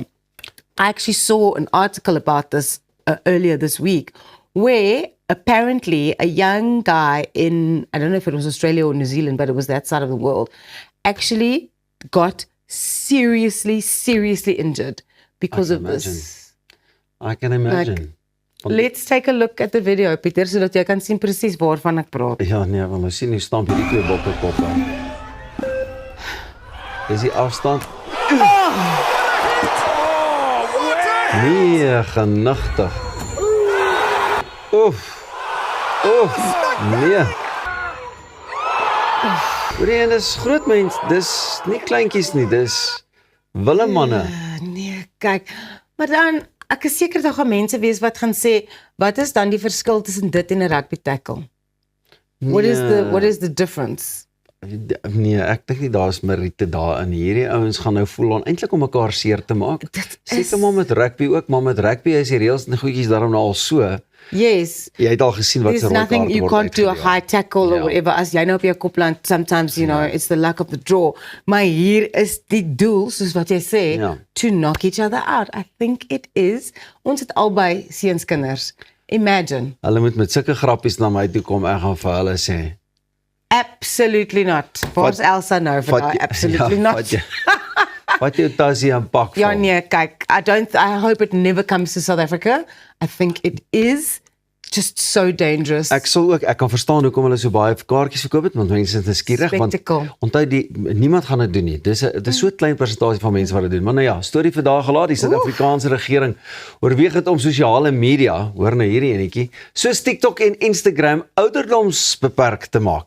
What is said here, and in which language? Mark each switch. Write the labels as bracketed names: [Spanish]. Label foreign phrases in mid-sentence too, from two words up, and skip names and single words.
[English] I actually saw an article about this earlier this week, where apparently a young guy in, I don't know if it was Australia or New Zealand, but it was that side of the world, actually got seriously injured because of this. I can imagine. Let's take a look at the video, [Afrikaans] Pieter, sodat jy kan sien presies waarvan ek praat. Ja, nee, want ons sien hier staan hierdie twee bokkekoppe. Dis die afstand. Nee, genigtig. Oef. Nee. Hoorie, dis groot mens, dis nie kleintjies nie, dis willemanne. Nee, kyk. Maar dan, ek is seker daar gaan mense wees wat gaan sê, wat is dan die verskil tussen dit en 'n rugby tackle? [English] What is the difference? [Afrikaans] Nee, ek dink nie daar is meriete daarin. Hierdie ouens gaan nou voel aan eintlik om mekaar seer te maak. Seker maar met rugby ook, maar met rugby is die reëls en goedjies daarom nou al so. [English] Yes. [Afrikaans] Jy het al gesien wat se [English] There's [Afrikaans] rooi [English] nothing, [Afrikaans] kaarte [English] you [Afrikaans] word [English] can't do a [Afrikaans] uitgedeel. [English] high tackle or whatever. [Afrikaans] As jy nou op jou kop land, [English] sometimes, you know, it's the luck of the draw. [Afrikaans] Maar hier is die doel, soos wat jy sê, Ja. [English] to knock each other out. I think it is. [Afrikaans] Ons het albei seunskinders. [English] Imagine. [Afrikaans] Hulle moet met sulke grappies na my toe kom, ek gaan vir hulle sê. [English] Absolutely not. [Afrikaans] Waar's Elsa nou vir daai? [English] Absolutely not. [Afrikaans] Wat jou tasie en pak Ja, van. nee, kyk, [English] I hope it never comes to South Africa. I think it is just so dangerous. [Afrikaans] Ek kan verstaan hoekom hulle so baie kaartjies verkoop het, want mense is nuuskierig, want [English] Spectacle. [Afrikaans] onthou niemand gaan dit doen nie. Dis so 'n klein persentasie van mense wat dit doen. Maar nou ja, storie vandag gelaat, die Suid-Afrikaanse regering oorweeg dit om sosiale media, hoor nou hierdie enetjie, soos TikTok en Instagram ouderdomsbeperk te maak.